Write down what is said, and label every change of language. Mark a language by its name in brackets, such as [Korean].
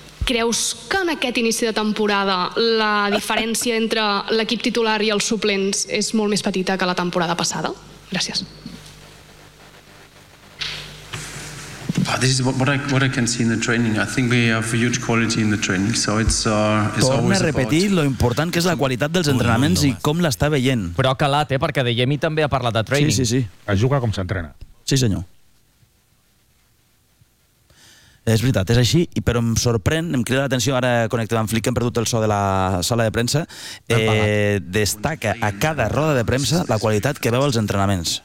[Catalan] Creus que en aquest inici de temporada la diferència entre l'equip titular i els suplents és molt més petita que la temporada passada? Gràcies. [English] This is what I can see in the training. I think we have a huge quality in the training, so it's always about... [Catalan] Torna a repetir lo important que és la qualitat dels entrenaments i com l'està veient. Però calat, perquè Adeyemi també ha parlat de training. Sí. Es juga com s'entrena. Sí, senyor. És veritat, és així, però em sorprèn, em crida l'atenció, ara connectem amb Flick, hem perdut el so de la sala de premsa, destaca a cada roda de premsa la qualitat que veu als entrenaments.